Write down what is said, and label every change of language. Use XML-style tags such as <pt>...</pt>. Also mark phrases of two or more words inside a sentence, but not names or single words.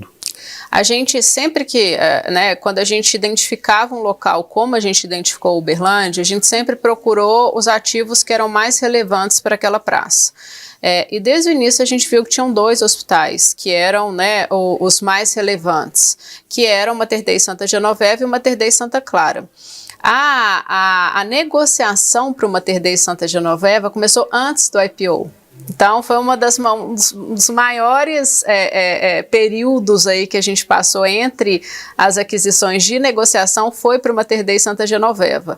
<pt>A gente sempre que, quando a gente identificava um local como a gente identificou Uberlândia, a gente sempre procurou os ativos que eram mais relevantes para aquela praça. E desde o início a gente viu que tinham 2 hospitais que eram, né, os mais relevantes, que eram o Mater Dei Santa Genoveva e o Mater Dei Santa Clara. A negociação para o Mater Dei Santa Genoveva começou antes do IPO. Então, foi um dos maiores períodos aí que a gente passou entre as aquisições de negociação, foi para o Mater Dei Santa Genoveva.</pt>